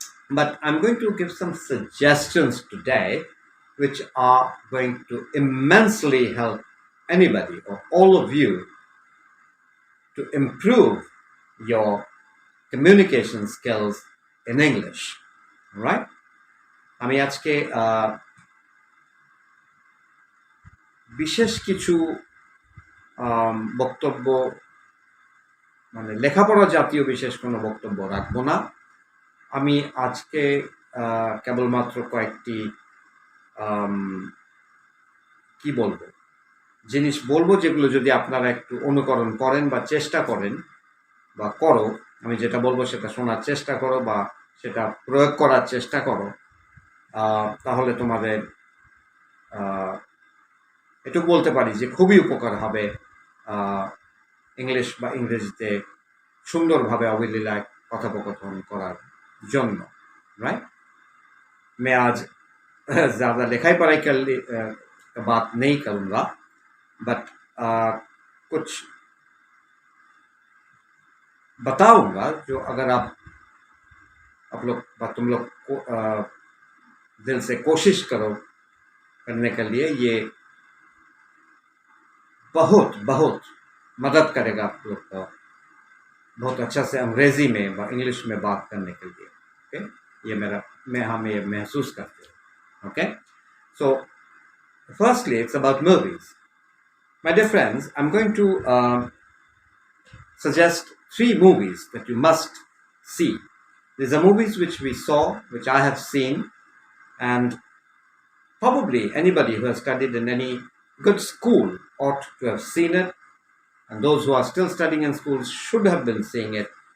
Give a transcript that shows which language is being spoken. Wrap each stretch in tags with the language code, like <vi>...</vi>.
<en>But I'm going to give some suggestions today which are going to immensely help anybody or all of you to improve your communication skills in English. All right?</en> <bn>আমি আজকে বিশেষ কিছু বক্তব্য মানে লেখাপড়া জাতীয় বিশেষ কোনো বক্তব্য রাখবো না। আমি আজকে কেবলমাত্র কয়েকটি কি বলবো জিনিস বলবো, যেগুলো যদি আপনারা একটু অনুকরণ করেন বা চেষ্টা করেন বা করো, আমি যেটা বলবো সেটা শোনার চেষ্টা করো বা সেটা প্রয়োগ করার চেষ্টা করো, তাহলে তোমাদের এটুকু বলতে পারি যে খুবই উপকার হবে ইংলিশ বা ইংরেজিতে সুন্দরভাবে অবলীলায় কথোপকথন করার জন্য।</bn> <hi>राइट, मैं आज ज़्यादा लिखाई पढ़ाई कर बात नहीं करूँगा, बट कुछ बताऊंगा जो अगर आप लोग तुम लोग को दिल से कोशिश करो करने के लिए, ये बहुत बहुत मदद करेगा आप लोग को बहुत अच्छा से अंग्रेजी में व इंग्लिश में बात करने के लिए। ओके, ये मैं हमें ये महसूस करते हैं।</hi> <en>Okay, so firstly it's about movies. My dear friends, I'm going to suggest 3 movies that you must see. These are movies which we saw, which I have seen, and probably anybody who has studied in any good school ought to have seen it, and those who are still studying in schools should have been seeing it.</en>